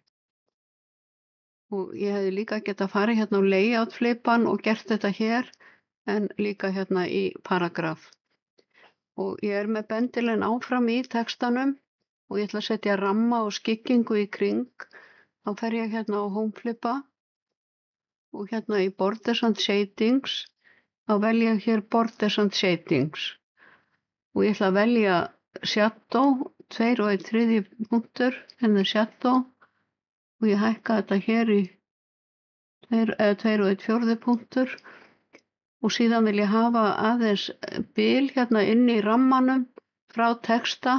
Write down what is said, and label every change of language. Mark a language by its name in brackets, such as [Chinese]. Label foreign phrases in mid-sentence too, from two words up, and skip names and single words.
[Icelandic] Og ég hefði líka getað farið hérna á layout flipan og gert þetta hér en líka hérna í paragraf. Og ég með bendilinn áfram í textanum og ég ætla að setja ramma og skyggingu í kring. Þá fer ég hérna á home flipa og hérna í [English] borders and shadings. [Icelandic] Þá velja ég hér [English] borders and shadings. [Icelandic] Og ég ætla að velja shadow, 2 1/3 punktur, hérna shadow. Og ég hækka þetta hér í 2 1/4 punktur og síðan vil ég hafa aðeins bil hérna inn í rammanum frá texta.